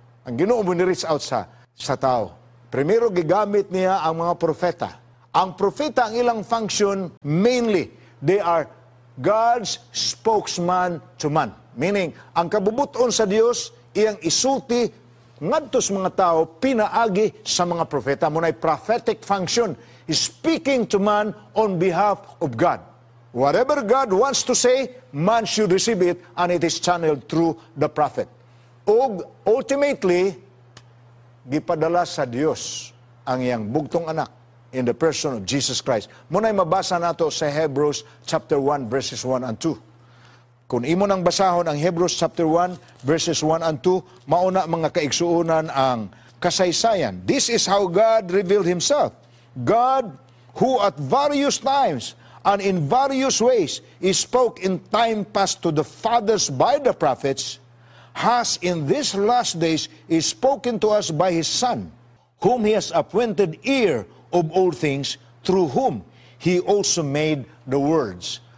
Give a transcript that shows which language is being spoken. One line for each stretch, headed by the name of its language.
Cebuano: Ang Ginoo mo ni-reach out sa tao. Primero, gigamit niya ang mga propeta. Ang propeta ang ilang
English: function mainly, they are God's spokesman to man.
Cebuano: Meaning, ang kabubuton sa Dios iyang isulti ngadto sa mga tao pinaagi sa mga propeta.
English: Muna'y prophetic function, speaking to man on behalf of God. Whatever God wants to say, man should receive it, and it is channeled through the prophet.
Cebuano: Og ultimately, gipadala sa Dios ang iyang bugtong anak
English: in the person of Jesus Christ.
Cebuano: Muna'y mabasa nato sa Hebrews chapter 1 verses 1 and 2. Kung imo nang basahon ang Hebrews chapter 1 verses 1 and 2, mauna mga kaigsuunan ang kasaysayan.
English: This is how God revealed himself. God, who at various times and in various ways he spoke in time past to the fathers by the prophets, has in these last days spoken to us by his Son, whom he has appointed heir of all things, through whom he also made the worlds.